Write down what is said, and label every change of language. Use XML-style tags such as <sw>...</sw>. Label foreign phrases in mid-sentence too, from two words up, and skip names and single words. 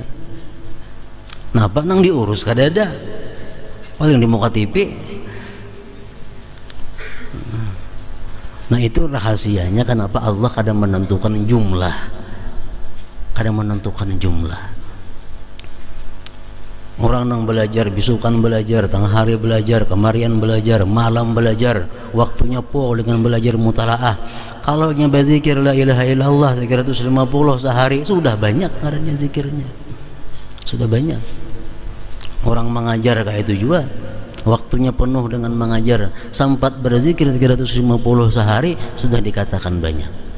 <bjn>Napa nang diurus kadada, paling di muka TV.</bjn> <id>Nah itu rahasianya kenapa Allah kadang menentukan jumlah, kadang menentukan jumlah.</id> <bjn>Orang nang belajar, bisukan belajar, tengah hari belajar, kemarian belajar, malam belajar, waktunya po dengan belajar mutalaah. Kalau nya berzikir</bjn> <ar>la ilaha illallah</ar> <bjn>350 sehari, sudah banyak karena zikirnya. Sudah banyak.</bjn> <id>Orang mengajar kayak itu juga, waktunya penuh dengan mengajar, sempat berzikir 350 sehari, sudah dikatakan banyak.</id>